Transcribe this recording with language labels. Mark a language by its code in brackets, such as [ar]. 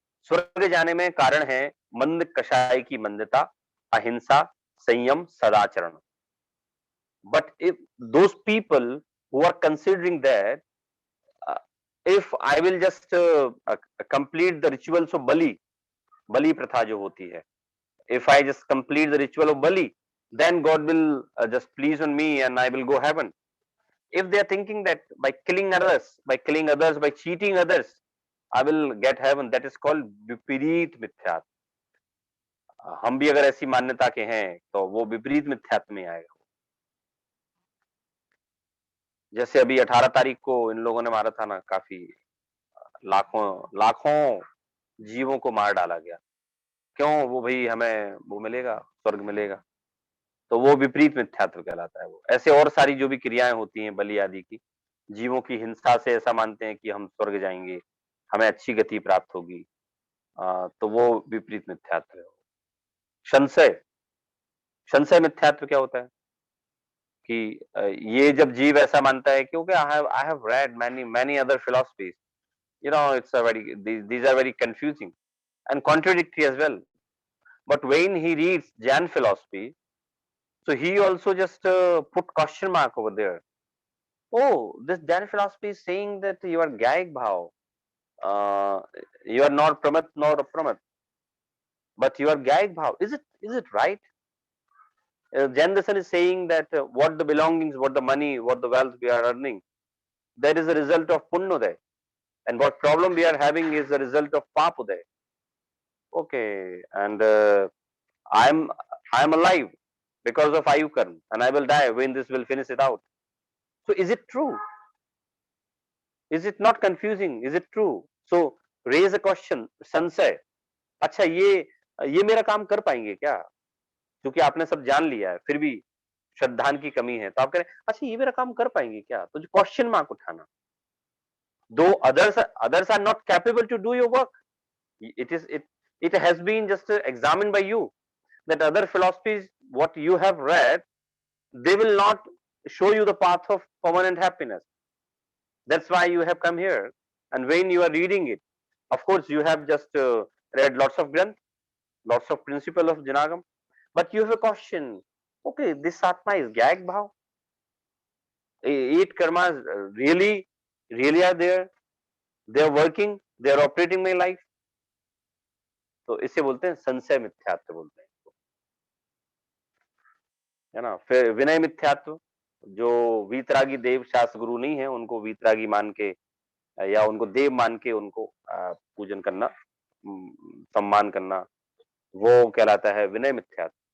[hi] स्वर्ग जाने में कारण है मंद कषाय की मंदता, अहिंसा, संयम, सदाचरण। [en] but if those people who are considering that if I will just complete the rituals of [hi] बलि प्रथा जो होती है, [en] if I just complete the ritual of Bali, then God will just please on me and I will go heaven. If they are thinking that by killing others, by cheating others, I will get heaven, that is called विपरीत मिथ्यात्व। [hi] हम भी अगर ऐसी मान्यता के हैं तो वो विपरीत मिथ्यात्व में आएगा। जैसे अभी 18 तारीख को इन लोगों ने मारा था ना, काफी लाखों जीवों को मार डाला गया। क्यों? वो भाई हमें वो मिलेगा, स्वर्ग मिलेगा। तो वो विपरीत मिथ्यात्व कहलाता है। वो ऐसे और सारी जो भी क्रियाएं होती हैं बलि आदि की, जीवों की हिंसा से ऐसा मानते हैं कि हम स्वर्ग जाएंगे, हमें अच्छी गति प्राप्त होगी, तो वो विपरीत मिथ्यात्व है। संशय मिथ्यात्व क्या होता है कि ये जब जीव ऐसा मानता है, क्योंकि [en] I have read many other philosophies, it's a very, these are very confusing and contradictory as well, but when he reads Jain philosophy, so he also just put question mark over there. Oh, this Jain philosophy is saying that you are Gyaik Bhav, you are not Pramat nor Apramat, but you are Gyaik Bhav. Is it right? Jain Darshan is saying that what the belongings, what the money, what the wealth we are earning, that is a result of Punnyoday, and what problem we are having is the result of Papuday. Okay, and I am alive because of Ayukarn, and I will die when this will finish it out. So is it true? Is it not confusing? Is it true? So raise a question, संशय। [hi] अच्छा, ये मेरा काम कर पाएंगे क्या? क्योंकि आपने सब जान लिया है, फिर भी श्रद्धान की कमी है, तो आप कह रहे हैं अच्छा ये मेरा काम कर पाएंगे क्या? तो जो [en] question mark [hi] उठाना। [en] Though others are not capable to do your work, it has been just examined by you that other philosophies what you have read, they will not show you the path of permanent happiness. That's why you have come here, and when you are reading it, of course you have just read lots of granth, lots of principle of Janagam, but you have a question. Okay, this Atma is Gyaik Bhav. 8 karmas really are there, they are working, they are operating my life. [hi] तो इसे बोलते हैं संशय मिथ्यात्व बोलते हैं, है ना। फिर विनय मिथ्यात्व, जो वीतरागी देव शास्त्र गुरु नहीं है उनको वीतरागी मान के या उनको देव मान के उनको पूजन करना, सम्मान करना, वो कहलाता है विनय मिथ्यात्व।